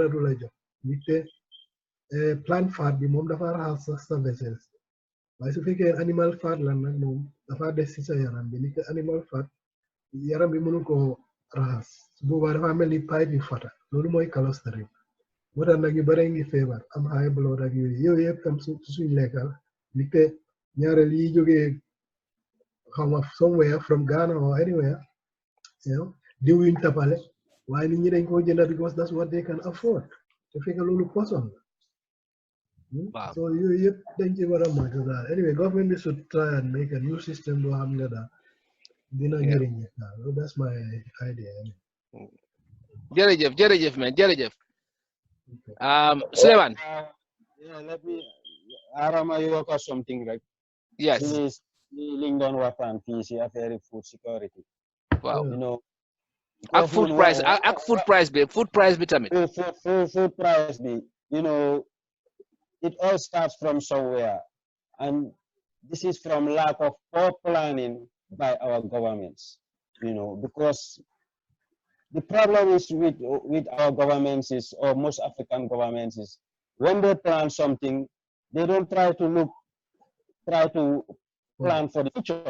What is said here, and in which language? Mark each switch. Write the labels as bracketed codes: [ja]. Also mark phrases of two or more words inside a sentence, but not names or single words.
[wo] du la jox nit te [en] plant fat [wo] bi moom dafa raxas sax sa vessels waaye su fekkee [en] animal fat [wo] la nag moom dafa des ci sa yaram bi nit te [en] animal fat [wo] yaram bi mënu koo raxas su boobaa dafa mel ni pipe bi fata loolu mooy cholestérol moo tax nag ñu bare ngi feebar am [en] high blood [wo] ak yooyu yëpp tam suñ lekkal nit te ñaareel yi jógee xaw ma [en] somewhere from Ghana or anywhere [wo] diw yuñ tapale waaye nit ñi dañ koo jënd [en] because that's what they can afford [wo] te fekk loolu poson la so yooyu yëpp dañ ci war a moytu daal [en] anyway government [wo] bi [en] should try and make a new system [wo] boo xam ne daal dina njëriñ daal [en] that's my idea [wo] jërëjëf man jërëjëf Sulayman [en] yeah let me [wo] arama yokk [en] something rek yes [wo] liñ doon waxtaan fii si affaire [en] food security [wo] waaw [en] you know [wo] ak [en] food price [wo] bi tamit [en] food price bi you know it all starts from somewhere and this is from lack of poor planning by our governments, you know, because the problem is with our governments is, or most African governments is, when they plan something, they don't try to plan for the future.